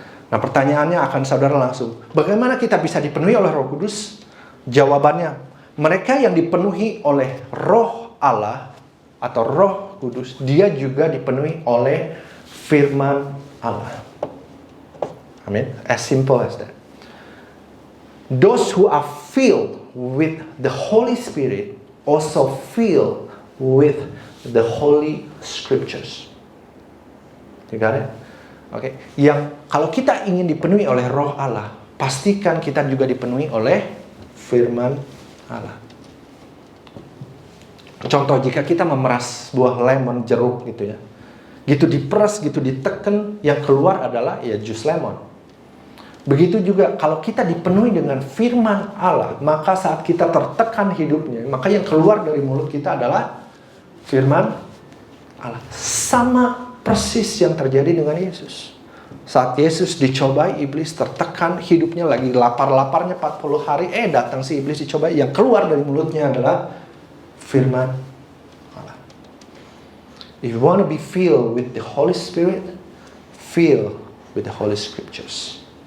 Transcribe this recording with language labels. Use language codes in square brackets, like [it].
[id] Nah, pertanyaannya akan saudara langsung, bagaimana kita bisa dipenuhi oleh Roh Kudus? Jawabannya, mereka yang dipenuhi oleh Roh Allah atau Roh Kudus, dia juga dipenuhi oleh firman Allah. [en] Amin. As simple as that. Those who are filled with the Holy Spirit also filled with the Holy Scriptures. You got it? [id] Oke, yang kalau kita ingin dipenuhi oleh Roh Allah, pastikan kita juga dipenuhi oleh firman Allah. Contoh, jika kita memeras buah lemon, jeruk gitu ya, gitu diperas, gitu diteken, yang keluar adalah ya jus lemon. Begitu juga kalau kita dipenuhi dengan firman Allah, maka saat kita tertekan hidupnya, maka yang keluar dari mulut kita adalah firman Allah. Sama persis yang terjadi dengan Yesus. Saat Yesus dicobai iblis, tertekan hidupnya, lagi lapar-laparnya 40 hari, datang si iblis dicobai, yang keluar dari mulutnya adalah firman Allah. [en] If you want to be filled with the Holy Spirit, fill with the Holy Scriptures.